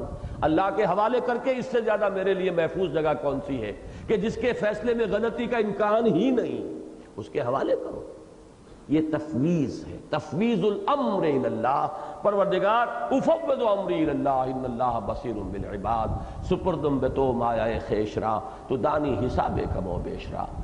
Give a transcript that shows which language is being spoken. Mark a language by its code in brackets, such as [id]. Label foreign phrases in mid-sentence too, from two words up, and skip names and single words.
[ur] اللہ کے حوالے کر کے اس سے زیادہ میرے لیے محفوظ جگہ کون سی ہے کہ جس کے فیصلے میں غلطی کا امکان ہی نہیں، اس کے حوالے کرو۔ یہ تفویض ہے، [ar] تفویض الامر الی اللہ۔ [fa] پروردگار [ar] افوض امری الی اللہ ان اللہ بصیر بالعباد، [fa] سپردم بے تو مایہ خیش را، تو دانی حساب کم و بیش را۔